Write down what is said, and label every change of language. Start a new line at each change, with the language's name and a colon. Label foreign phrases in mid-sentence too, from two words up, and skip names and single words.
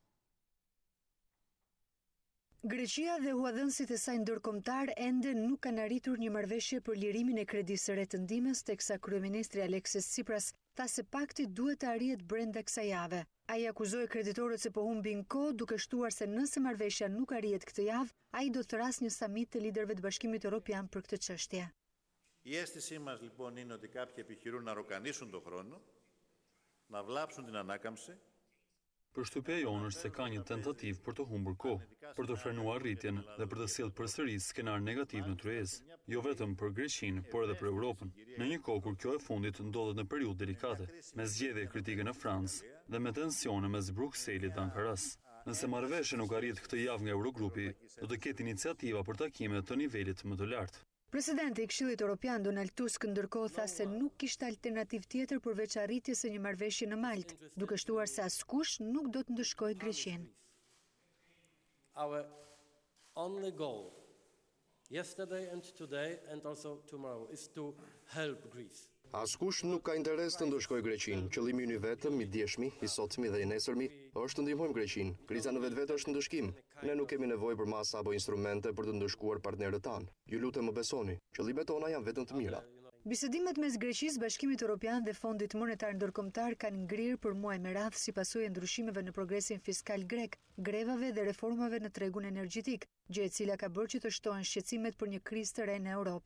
Albanian: Greqia dhe huadhënësit e saj ndërkombëtar ende nuk kanë arritur një marrëveshje për lirimin e kredisë së re të ndihmës, teksa kryeministri Aleksis Tsipras tha se pakti duhet të arrihet brenda kësaj jave. Ai akuzoi kreditorët se po humbin kohë, duke shtuar se nëse marrëveshja nuk arrihet këtë javë, ai do të thrasë një samit të liderëve të Bashkimit Evropian për këtë çështje.
Greek: Η αίσθησή μας λοιπόν είναι ότι κάποιοι επιχειρούν να ροκανίσουν τον χρόνο, να βλάψουν την ανάκαμψη.
Albanian: Përshtypja jonë është se ka një tentativë për të humbur kohë, për të frenuar rritjen dhe për të sjellë përsëri skenar negativ në kryesë, jo vetëm për Greqinë, por edhe për Europën. Në një kohë kur kjo e fundit ndodhet në periudhë delikate, me zgjedhje kritike në Francë dhe me tensione mes Brukselit dhe Ankaras. Nëse marrëveshja nuk arrihet këtë javë nga Eurogrupi, do të ketë iniciativa për takime të nivelit më të lartë. Presidenti i Këshillit Evropian Donald Tusk ndërkohë tha se nuk kishte alternativë tjetër përveç arritjes së një marrëveshje në Maltë, duke shtuar se askush nuk do të ndëshkojë Greqinë.
English: Our only goal yesterday and today and also tomorrow is to help Greece.
Albanian: Askush nuk ka interes të ndëshkojë Greqinë. Qëllimi ynë vetëm, i djeshmi, i sotmi dhe i nesërmi është të ndihmojmë Greqinë. Kriza në vetvete është ndëshkim. Ne nuk kemi nevojë për masa apo instrumente për të ndëshkuar partnerët tanë. Ju lutem më besoni, qëllimet tona janë vetëm të mira. Bisedimet mes Greqisë, Bashkimit Evropian dhe Fondit Monetar Ndërkombëtar kanë ngrirë për muaj me radhë si pasojë e ndryshimeve në progresin fiskal grek, grevave dhe reformave në tregun energjetik, gjë e cila ka bërë që të shtohen shqetësimet për një krizë të re në Europë.